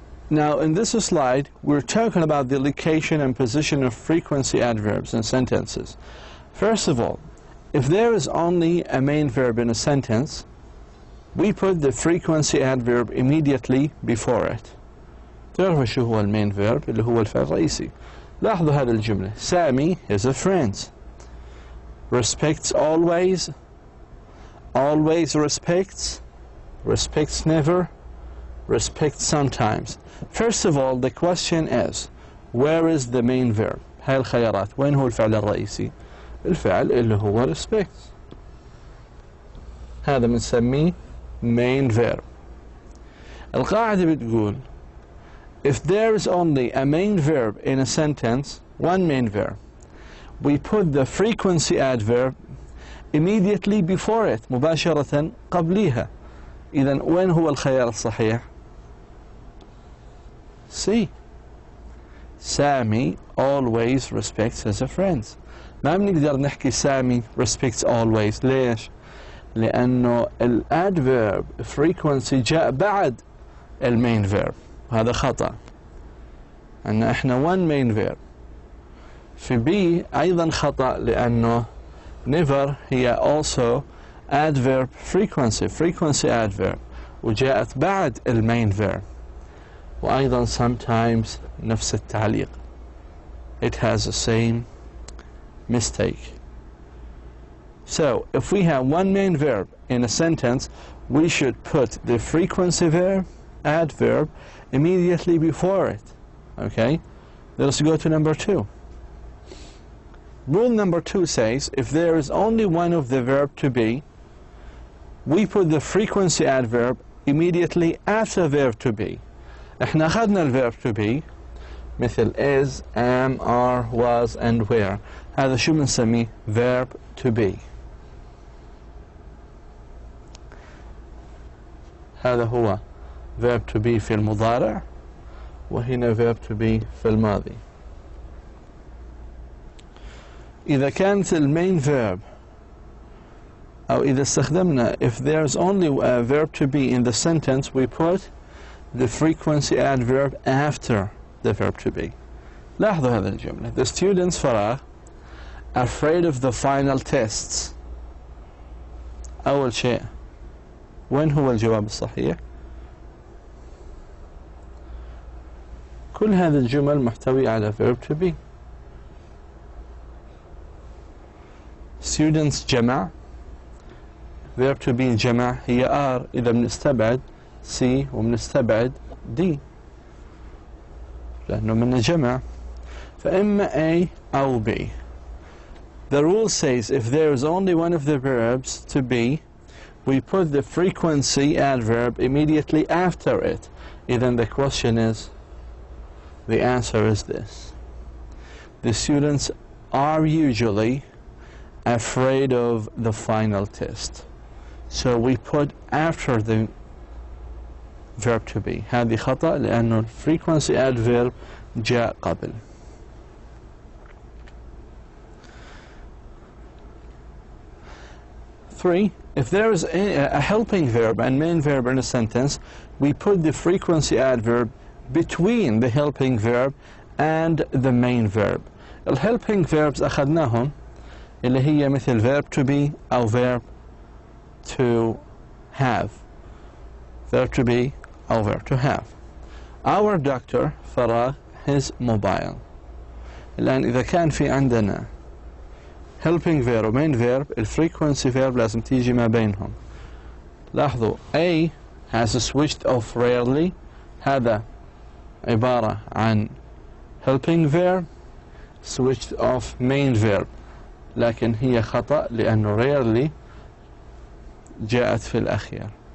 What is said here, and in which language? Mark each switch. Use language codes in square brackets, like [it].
[en] Now in this slide we're talking about the location and position of frequency adverbs in sentences. First of all, if there is only a main verb in a sentence, we put the frequency adverb immediately before it. [ar] تعرفوا شو هو المين verb اللي هو الفعل الرئيسي. لاحظوا هذه الجملة. سامي [en] is a friend. respects always, always respects, respects never, respects sometimes. First of all, the question is, where is the main verb? [ar] هاي الخيارات، وين هو الفعل الرئيسي؟ الفعل اللي هو respects، هذا بنسميه main verb. القاعدة بتقول [en] if there is only a main verb in a sentence, one main verb, we put the frequency adverb immediately before it، [ar] مباشرة قبليها. إذن وين هو الخيار الصحيح؟ C. [en] سامي always respects his friends. [ar] ما بنقدر نحكي سامي [en] respects always. [ar] ليش؟ لأنه الادverb frequency جاء بعد المين verb، هذا خطأ. أن احنا [en] one main verb. [ar] في B أيضا خطأ لأنه never هي also adverb frequency adverb وجاءت بعد المين verb. وأيضا sometimes نفس التعليق. [en] It has the same mistake. So if we have one main verb in a sentence, we should put the frequency verb, adverb, immediately before it. Okay? Let's go to number 2. Rule number 2 says if there is only one of the verb to be, we put the frequency adverb immediately after verb to be. [ar] احنا أخذنا [en] الverb to be [ar] مثل [en] is, am, are, was and were. [ar] هذا شو بنسميه؟ verb to be. هذا هو verb to be في المضارع، وهنا verb to be في الماضي. إذا كانت المين verb أو إذا استخدمنا [en] if there's only a verb to be in the sentence, we put the frequency adverb after the verb to be. [ar] لاحظوا هذا الجملة. [en] The students فراغ afraid of the final tests. [ar] أول شيء وين هو الجواب الصحيح؟ كل هذه الجمل محتوية على verb to be. Students جمع، verb to be جمع هي are إذا بنستبعد C وبنستبعد D لأنه من الجمع، فإما A أو B. [en] The rule says if there is only one of the verbs to be, we put the frequency adverb immediately after it. Then the question is, the answer is this. The students are usually afraid of the final test. So we put after the verb to be. [ar] هذه خطأ لأنه frequency adverb جاء قبل. [en] Three, if there is a helping verb and main verb in a sentence, we put the frequency adverb between the helping verb and the main verb. [ar] الhelping verbs أخذناهم اللي هي مثل verb to be أو verb to have. [en] Verb to be أو verb to have. Our doctor فراغ his mobile. [ar] الآن إذا كان في عندنا helping verb و main verb، الفrequency verb لازم تيجي ما بينهم. [en] لاحظوا A has switched off rarely، [ar] هذا عبارة عن [en] helping verb switched off main verb، [ar] لكن هي خطأ لأنه [en] rarely [ar] جاءت في الأخير.